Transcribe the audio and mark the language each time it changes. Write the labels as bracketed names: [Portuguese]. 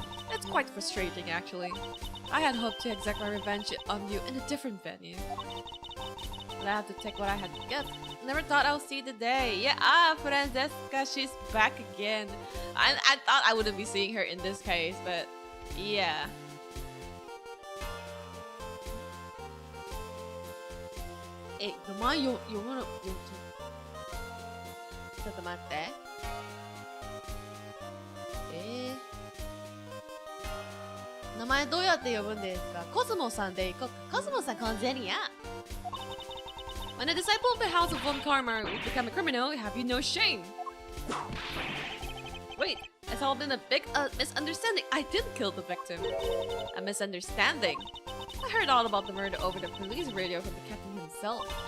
[English] That's quite frustrating, actually. I had hoped to exact my revenge on you in a different venue. But I have to take what I had to get. Never thought I'll see the day. Yeah, Francesca, she's back again. I thought I wouldn't be seeing her in this case, but yeah. [Japanese] Hey, 名前読まなちょっと待って。名前どうやって呼ぶんですか？コスモさんでコスモさん、Azeria. [English] When a disciple of the House of Von Karma will become a criminal, have you no shame? Wait, it's all been a big misunderstanding. I didn't kill the victim. A misunderstanding. I heard all about the murder over the police radio from the captain himself.